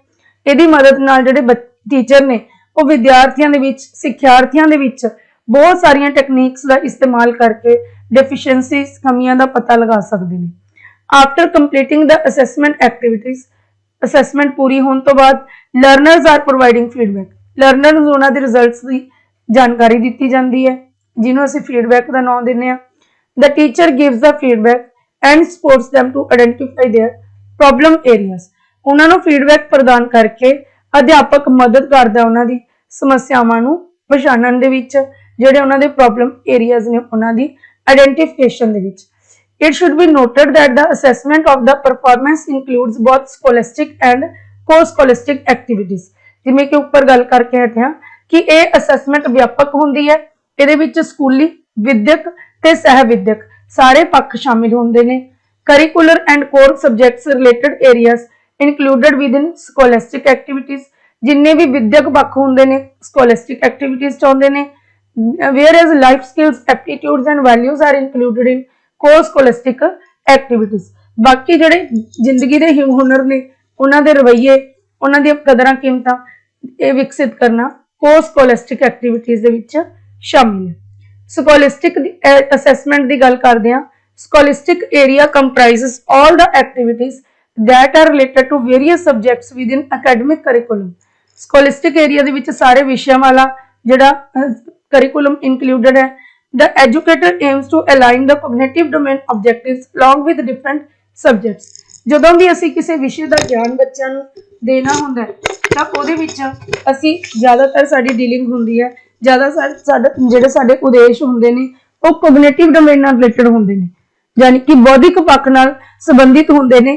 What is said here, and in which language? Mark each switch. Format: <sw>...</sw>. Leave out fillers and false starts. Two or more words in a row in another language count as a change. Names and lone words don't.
<pa>ਇਹਦੀ ਮਦਦ ਨਾਲ ਜਿਹੜੇ ਟੀਚਰ ਨੇ ਉਹ ਵਿਦਿਆਰਥੀਆਂ ਦੇ ਵਿੱਚ, ਸਿੱਖਿਆਰਥੀਆਂ ਦੇ ਵਿੱਚ ਬਹੁਤ ਸਾਰੀਆਂ ਟੈਕਨੀਕਸ ਦਾ ਇਸਤੇਮਾਲ ਕਰਕੇ ਡੈਫੀਸ਼ੀਐਂਸੀਜ਼, ਕਮੀਆਂ ਦਾ ਪਤਾ ਲਗਾ ਸਕਦੇ ਨੇ।</pa> <en>After completing the assessment activities,</en> <pa>ਅਸੈਸਮੈਂਟ ਪੂਰੀ ਹੋਣ ਤੋਂ ਬਾਅਦ</pa> <en>learners are providing feedback.</en> <pa>ਲਰਨਰ ਨੂੰ ਉਹਨਾਂ ਦੇ ਰਿਜ਼ਲਟਸ ਦੀ ਜਾਣਕਾਰੀ ਦਿੱਤੀ ਜਾਂਦੀ ਹੈ, ਜਿਹਨੂੰ ਅਸੀਂ ਫੀਡਬੈਕ ਦਾ ਨਾਮ ਦਿੰਦੇ ਹਾਂ।</pa> <en>The teacher gives the feedback and supports them to identify their problem areas।</en> <pa>ਉਹਨਾਂ ਨੂੰ ਫੀਡਬੈਕ ਪ੍ਰਦਾਨ ਕਰਕੇ ਅਧਿਆਪਕ ਮਦਦ ਕਰਦਾ ਉਹਨਾਂ ਦੀ ਸਮੱਸਿਆਵਾਂ ਨੂੰ ਪਛਾਣਨ ਦੇ ਵਿੱਚ, ਜਿਹੜੇ ਉਹਨਾਂ ਦੇ</pa> <en>problem areas</en> <pa>ਨੇ ਉਹਨਾਂ ਦੀ ਆਇਡੈਂਟੀਫਿਕੇਸ਼ਨ ਦੇ ਵਿੱਚ।</pa> <en>It should be noted that the assessment of the performance includes both scholastic and co-scholastic activities।</en> <pa>ਜਿਵੇਂ ਕਿ ਉੱਪਰ ਗੱਲ ਕਰਕੇ ਹਟੇ ਹਾਂ ਕਿ ਇਹ ਅਸੈਸਮੈਂਟ ਵਿਆਪਕ ਹੁੰਦੀ ਹੈ, ਇਹਦੇ ਵਿੱਚ ਸਕੂਲੀ, ਵਿਦਿਅਕ ਤੇ ਸਹਿ ਵਿਦਿਅਕ ਸਾਰੇ ਪੱਖ ਸ਼ਾਮਿਲ ਹੁੰਦੇ ਨੇ।</pa> <en>Curricular and core subjects related areas included within scholastic activities.</en> <pa>ਜਿੰਨੇ ਵੀ ਵਿਦਿਅਕ ਪੱਖ ਹੁੰਦੇ ਨੇ</pa> <en>scholastic activities</en> <pa>ਚ ਆਉਂਦੇ ਨੇ।</pa> <en>whereas life skills, aptitudes and values are included in co-scholastic activities।</en> <pa>ਬਾਕੀ ਜਿਹੜੇ ਜ਼ਿੰਦਗੀ ਦੇ ਹੁਨਰ ਨੇ, ਉਹਨਾਂ ਦੇ ਰਵੱਈਏ, ਉਹਨਾਂ ਦੀਆਂ ਕਦਰਾਂ ਕੀਮਤਾਂ, ਇਹ ਵਿਕਸਿਤ ਕਰਨਾ</pa> <en>co-scholastic activities</en> <pa>ਦੇ ਵਿੱਚ ਸ਼ਾਮਿਲ ਹੈ।</pa> <en>scholastic assessment</en> <pa>ਦੀ ਗੱਲ ਕਰਦੇ ਹਾਂ।</pa> <en>scholastic area comprises all the activities that are related to various subjects within academic curriculum।</en> <pa>ਸਕੋਲਿਸਟਿਕ ਏਰੀਆ ਦੇ ਵਿੱਚ ਸਾਰੇ ਵਿਸ਼ਿਆਂ ਵਾਲਾ ਜਿਹੜਾ</pa> <en>curriculum included</en> <pa>ਹੈ।</pa> <en>The educator aims to align the cognitive domain objectives along with different subjects।</en> <pa>ਜਦੋਂ ਵੀ ਅਸੀਂ ਕਿਸੇ ਵਿਸ਼ੇ ਦਾ ਗਿਆਨ ਬੱਚਿਆਂ ਨੂੰ ਦੇਣਾ ਹੁੰਦਾ ਹੈ ਤਾਂ ਉਹਦੇ ਵਿੱਚ ਅਸੀਂ ਜ਼ਿਆਦਾਤਰ ਸਾਡੀ ਡੀਲਿੰਗ ਹੁੰਦੀ ਹੈ, ਜ਼ਿਆਦਾ ਜਿਹੜੇ ਸਾਡੇ ਉਦੇਸ਼ ਹੁੰਦੇ ਨੇ ਉਹ</pa> <en>cognitive domain</en> <pa>ਨਾਲ ਰਿਲੇਟਡ ਹੁੰਦੇ ਨੇ, ਯਾਨੀ ਕਿ ਬੌਧਿਕ ਪੱਖ ਨਾਲ ਸੰਬੰਧਿਤ ਹੁੰਦੇ ਨੇ।</pa>